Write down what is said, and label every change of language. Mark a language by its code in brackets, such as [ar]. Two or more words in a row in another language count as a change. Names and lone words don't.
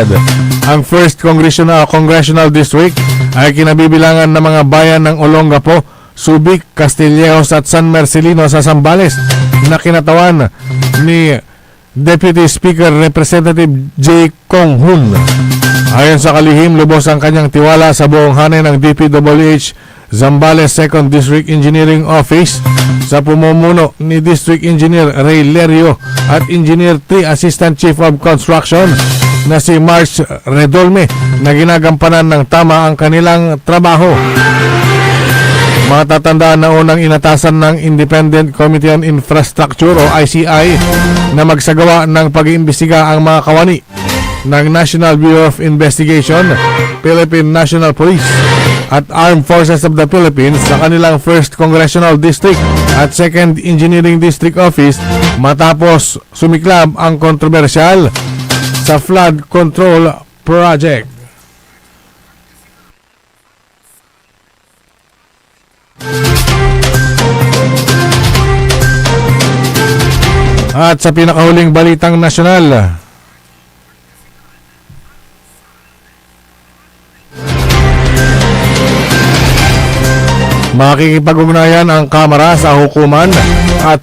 [tl] Ang 1st Congressional District ay kinabibilangan ng mga bayan ng Olongapo, Subic, Castillejos at San Marcelino sa Zambales na kinatawan ni Deputy Speaker Representative J. Kong Hun. Ayon sa kalihim, lubos ang kanyang tiwala sa buong hanay ng DPWH Zambales 2nd District Engineering Office sa pumumuno ni District Engineer Ray Lerio at Engineer 3 Assistant Chief of Construction na si March Redolme na ginagampanan ng tama ang kanilang trabaho. Matatandaan na unang inatasan ng Independent Committee on Infrastructure o ICI na magsagawa ng pag-iimbestiga ang mga kawani ng National Bureau of Investigation, Philippine National Police at Armed Forces of the Philippines sa kanilang 1st Congressional District at 2nd Engineering District Office matapos sumiklab ang kontrobersyal sa [en] flood control project. [tl] At sa pinakahuling balitang nasyonal, makikipag-ugnayan ang Kamara sa Hukuman at